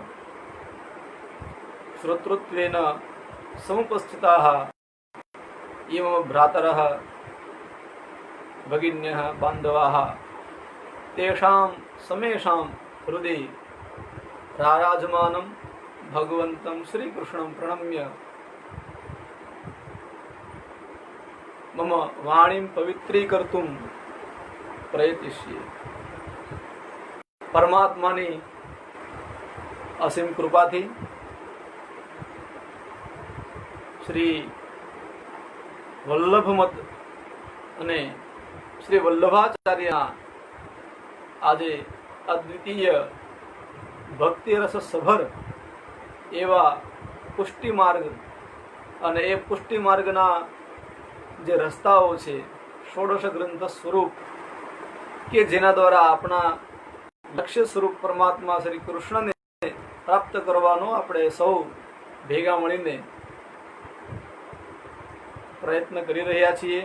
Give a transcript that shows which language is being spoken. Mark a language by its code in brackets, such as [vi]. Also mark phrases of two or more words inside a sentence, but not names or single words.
[sa] श्रोतृत्वेन समुपस्थिताः इमं भ्रातरः भगिन्यः बान्धवाः तेषां समेषां हृदि राराजमानं भगवन्तं श्रीकृष्णं प्रणम्य मम वाणीं पवित्रीकर्तुं प्रयतिष्ये। [gu] પરમાત્માની અસીમ કૃપાથી શ્રી વલ્લભમત અને શ્રી વલ્લભાચાર્ય આજે અદ્વિતીય ભક્તિ રસ સભર એવા પુષ્ટિ માર્ગ અને એ પુષ્ટિ માર્ગના જે રસ્તાઓ છે ષોડશ ગ્રંથ સ્વરૂપ કે જેના દ્વારા આપણા લક્ષ્ય સ્વરૂપ પરમાત્મા શ્રી કૃષ્ણને પ્રાપ્ત કરવાનો આપણે સૌ ભેગા મળીને પ્રયત્ન કરી રહ્યા છીએ।